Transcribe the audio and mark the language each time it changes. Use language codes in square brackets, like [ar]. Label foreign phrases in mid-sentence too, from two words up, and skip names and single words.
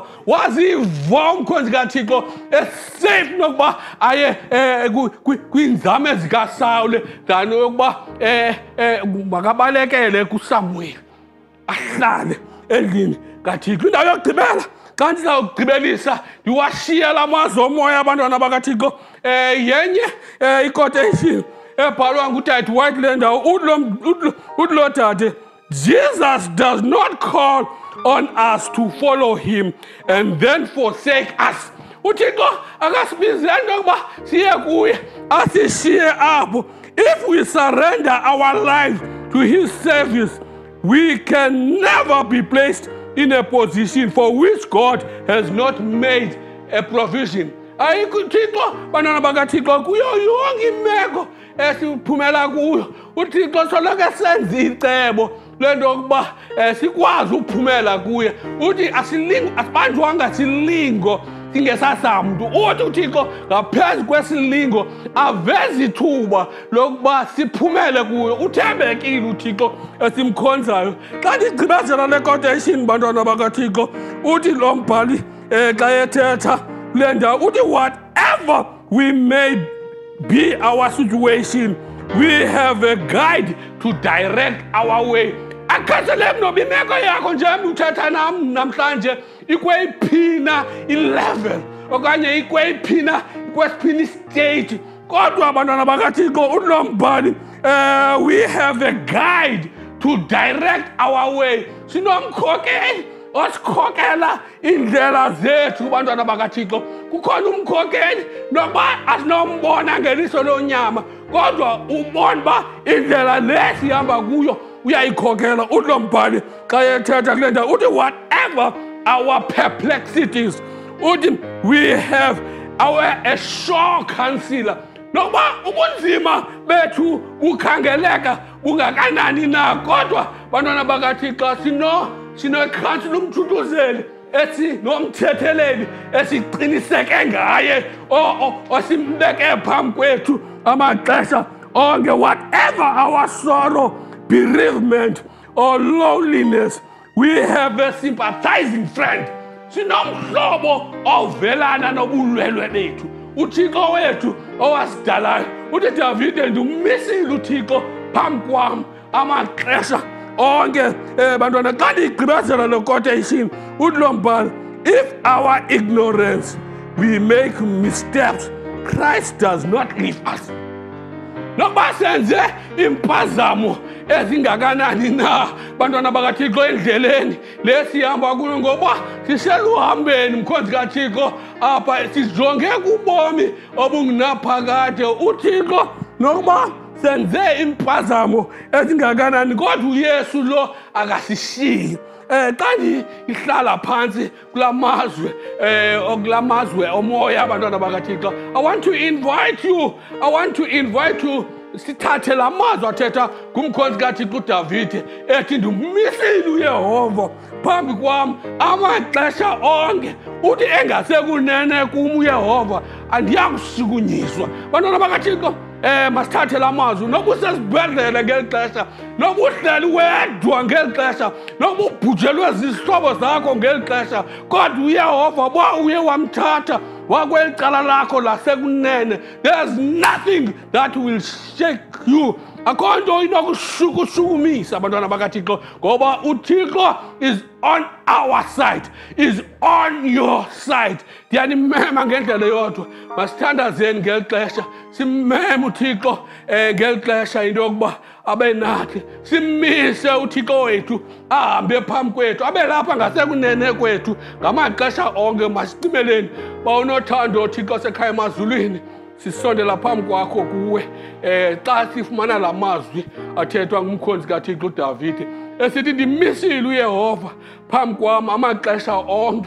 [xh] Waziva umkhonzi kaThixo esafe kunokuba aye kwiinzame zikaSawule than yokuba makabalekele kuSamuel ahlale endlini kaThixo. Indawo yokugqibela xa ndizawugqibelisa ndiwashiye la mazwi omoya abantwana bakaThixo yenye i-quotation ebhalwa nguDade White le ndawo. Uthi lo dade, [en] Jesus does not call on us to follow him and then forsake us. [xh] uThixo akasibizeli into yokuba siye kuye asishiye apho. [en] If we surrender our lives to his service, we can never be placed in a position for which God has not made a provision. [xh] Ayikho uThixo bantwana bakaThixo kuyo yonke imeko esiphumela kuyo. uThixo soloko senza icebo lento yokuba sikwazi ukuphumela kuye. Uthi asibanjwanga silingo singesasamntu. Uthi uThixo ngaphezu kwesilingo aveza ithuba lokuba siphumele kuyo. Uthembekile uThixo esimkhonzayo. Xa ndigqibezela le quotation bantwana bakaThixo uthi lo mbhali xa ethetha kule ndawo uthi [en] whatever we may be our situation, we have a guide to direct our way. [xh] Akhathaleki noba imeko yakho njengoba uthetha nam namhlanje ikweyiphina i-level okanye ikweyiphina kwesiphina istage, kodwa abantwana bakaThixo uthi lo mbhali [en] we have a guide to direct our way. [xh] Sinomkhokeli osikhokela indlela zethu bantwana bakaThixo. Kukhona umkhokeli nokuba asinombona ngeliso lonyama kodwa ubona uba indlela le sihamba kuyo uyayikhokela. Uthi lo mbhali xa ethetha kule ndawo uthi [en] whatever our perplexities, [xh] uthi [en] we have a sure counselor. [xh] Nokuba ubunzima bethu bukhangeleka bungakanani na kodwa bantwana bakaThixo sinoikhansila umthuthuzeli esinomthetheleli esiqiniseke ngaye osimbeke phambi kwethu amaxesha onke. [en] Whatever our sorrow, bereavement or loneliness, we have a sympathizing friend. [xh] Sinomhlobo ovelana nobulwelwe bethu. uThixo wethu owasidalayo. Uthi Davide, ndimmisile uThixo phambi kwam amaxesha onke. Bantwana xa ndigqibezela le quotation uthi lo mbhali, [en] if our ignorance we make missteps, Christ does not leave us. [xh] Nokuba senze impazamo ezingakanani na bantwana bakaThixo endleleni le sihamba kuyo, ngoba siseluhambeni mkhonzi kaThixo apha sijonge kubomi obungunaphakade. uThixo nokuba senze impazamo ezingakanani kodwa uYesu lo akasishiyi. Xa ndihlala phansi kulamazwe okulamazwe omoya abantwana bakaThixo, [en] I want to invite you [xh] sithathe la mazwi athetha ngumkhonzi kaThixo uDavide ethi ndimmisile uYehova phambi kwam amaxesha onke. Uthi engasekunene kum uYehova andiyakushukunyiswa. Bantwana bakaThixo masithathe la mazwi. Noba usesibhedlele ngeli xesha, noba uhleli wedwa ngeli xesha, noba ubhujelwe zizihlobo zakho ngeli xesha, kodwa uYehova ba uye wamthatha wakweli cala lakho lasekunene. [en] There's nothing that will shake you. [xh] Akho nto inokushukumisa abantwana bakaThixo, ngoba uThixo [en] is on our side, is on your side. [xh] Ndiyanimema ngendlela yodwa, masithandazeni ngeli xesha, simmeme uThixo ngeli xesha into yokuba abe nathi. Simmise uThixo wethu ahambe phambi kwethu, abe lapha ngasekunene kwethu ngamaxesha onke. Masicibeleni bawunothando uThixo sekhaya emazulwini, sisondela phambi kwakho kuwe xa sifumana la mazwi athethwa ngumkhonzi kaThixo uDavide esithi ndimisile uYehova phambi kwam amaxesha onke.